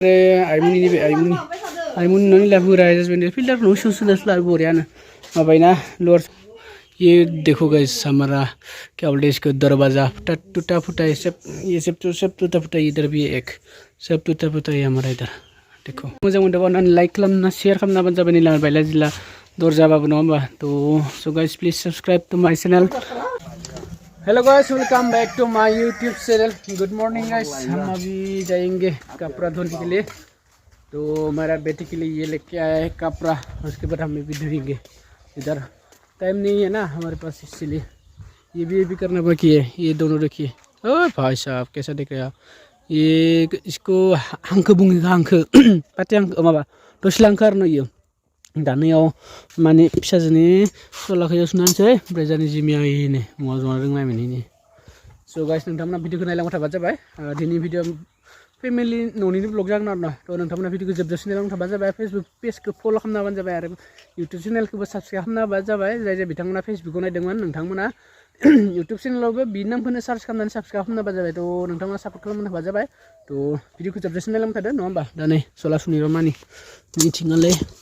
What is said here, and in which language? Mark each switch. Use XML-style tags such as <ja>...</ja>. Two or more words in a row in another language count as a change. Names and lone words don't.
<brx>आइमुनि न'नि लाबोरा फिल्टार न' सुसुना स्लार बोरियानो माबायना लर</brx> <hi>ये देखो गाइस हमारा क्या बोलते हैं इसको दरवाजा टूटा फूटा है सब ये सब टूटा फूटा इधर भी एक सब टूटा फूटा है हमारा इधर देखो मुझे</hi> <brx>लाइक खालामना शेयर खालामना बानो जाबाय निला बायला जिला दरजाबाबो नङा होमबा तो सो</brx> <en>guys please subscribe to my channel hello guys welcome back to my YouTube channel good morning guys</en> <hi>हम अभी जाएंगे कपड़ा धोने के लिए तो मेरा बेटे के लिए ये लेके आया है कपड़ा उसके बाद हमें भी धोएंगे इधर टाइम नहीं है ना हमारे पास इसलिए ये भी करना बाकी है ये दोनों देखिए ओ भाई साहब कैसा दिख रहा है ये इसको हांखो बुंगेगा हांखो पाटे</hi> <brx>हांखो माबा दसे लांखो आरो यो दानायाव माने फिसाजोनि सलाखौ सुनानैसै ओमफ्राय जानि जिमिया इने मुवा जना रोंनायमोन इने सो गाइस नोंथांमोना भिडिअखौ नायलांबाय थाबानो जाबाय दिनै भिडिअ फेमिलि न'निनो ब्लग जागोन आरो ना तो नोंथांमोना भिडिअखौ जोबजासिम नायलांबाय थाबानो जाबाय फेसबुक पेजखौ फल' खालामना होबानो जाबाय आरो इउटुब चेनेलखौबो साबस्क्राइब खालामना होबानो जाबाय जाय बिथांमोना फेसबुकाव नायदोंमोन नोंथांमोना इउटुब चेनेलावबो बि नामखौनो सार्च खालामनानै साबस्क्राइब खालामना होबानो जाबाय तो नोंथांमोना सापर्ट खालामना होबानो जाबाय तो भिडिअखौ जोबजासिम नायलांबाय थादो नङा होमबा दा नै सला सुनिर' मानि मिथिङालै</brx>